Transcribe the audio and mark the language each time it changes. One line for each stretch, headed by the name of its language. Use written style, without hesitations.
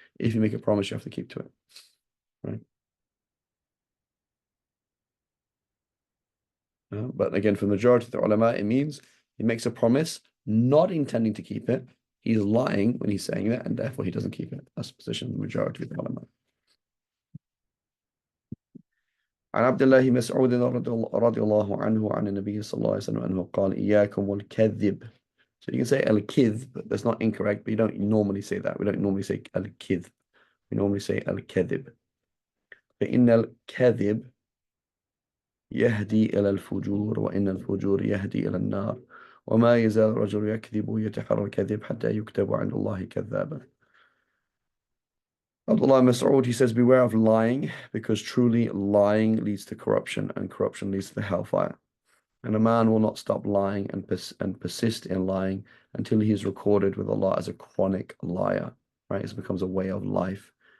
English: If you make a promise, you have to keep to it, right? But again, for the majority of the ulama, it means he makes a promise not intending to keep it. He's lying when he's saying that, and therefore he doesn't keep it. That's the position of the majority of the ulama.
Arabic: عن عبد الله بن مسعود رضي الله عنه عن النبي صلى الله عليه وسلم أنه قال إياكم والكذب.
English: So you can say al-kidh, but that's not incorrect, but you don't normally say that. We don't normally say al-kidh. We normally say al-kadhib.
Arabic: فإن الكذب يهدي إلى الفجور وإن الفجور يهدي إلى النار وما يزال الرجل يكذب ويتحرى الكذب حتى يكتب عند الله كذابا.
English: Abdullah Mas'ud, he says, beware of lying, because truly lying leads to corruption, and corruption leads to the hellfire. And a man will not stop lying and persist in lying until he is recorded with Allah as a chronic liar, right? It becomes a way of life.